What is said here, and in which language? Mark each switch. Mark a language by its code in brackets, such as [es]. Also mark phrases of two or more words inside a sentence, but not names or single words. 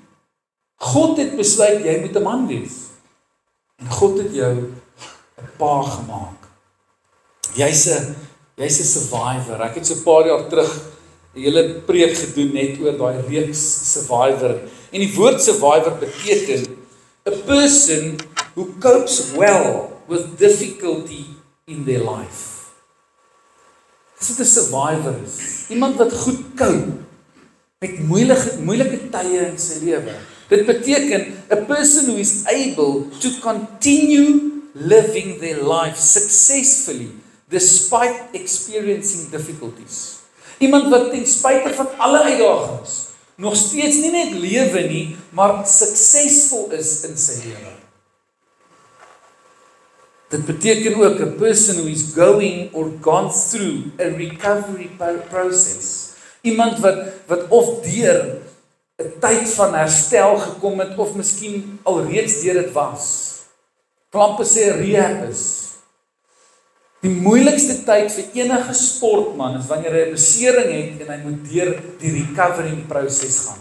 [af] God het besluit, jy moet 'n man wees. En God het jou 'n pa gemaak. Jy's 'n survivor. Ek het so 'n paar jaar terug 'n hele preek gedoen net oor daai reeks Survivor. En die woord survivor beteken [en] a person who copes well with difficulty in their life. [af] Dis wat 'n survivor is. Iemand wat goed cope met moeilike tye in sy lewe. Dit beteken [en] a person who is able to continue living their life successfully despite experiencing difficulties. [af] Iemand wat ten spyte van alle uitdagings nog steeds nie net lewe nie, maar suksesvol is in sy lewe. Dit beteken ook [en] a person who is going or gone through a recovery process. [af] Iemand wat of deur 'n tyd van herstel gekom het of miskien alreeds deur dit was. Klampe sê rehab is. Die moeilikste tyd vir enige sportman is wanneer hy 'n besering het en hy moet deur die recovery proses gaan.